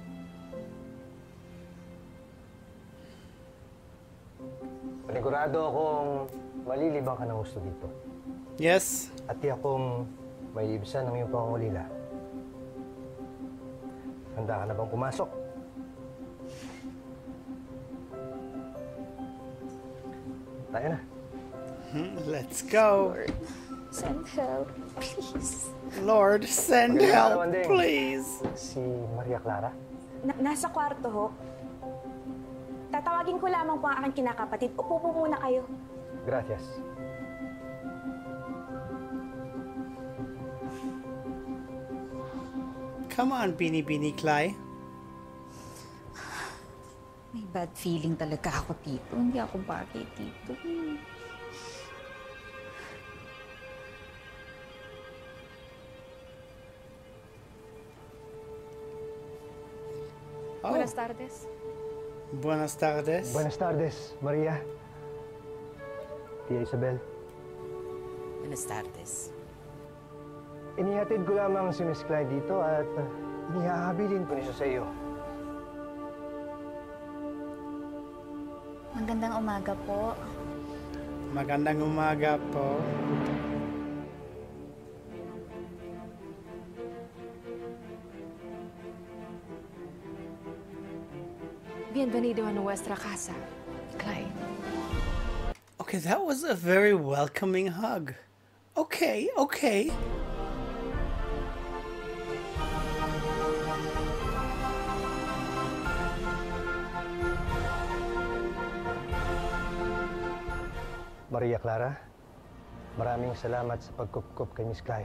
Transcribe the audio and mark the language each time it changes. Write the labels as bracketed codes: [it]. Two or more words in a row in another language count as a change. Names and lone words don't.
[tl] Panigurado akong malilibang ka ng gusto dito. [en] Yes. [tl] At di akong may ibsan ng iyong pangungulila. Handa ka na bang pumasok? Tayo na. [en] Let's go. Lord, send help, please. Lord, send [tl] Magandang [en] help, [tl] araw, Andeng. [en] please. [tl] Si Maria Clara? Nasa kwarto ho. Tatawagin ko lamang po ang aking kinakapatid. Upo po muna kayo. [es] Gracias. [en] Come on, Beanie Beanie Clay. [tl] May [en] bad feeling [tl] talaga ako dito. Hindi ako bagay dito. Oh, [es] Buenas tardes. buenas tardes. Buenas tardes, Maria. Tia Isabel. Buenas tardes. [tl] Inihatid ko lamang si Miss Clyde dito at inihahabilin ko niya sa iyo. Magandang umaga po. Magandang umaga po. [es] Bienvenido a nuestra casa, [tl] Clyde. [en] Okay, that was a very welcoming hug. Okay, okay. [tl] Maria Clara, maraming salamat sa pagkup-kup kay Miss Clyde.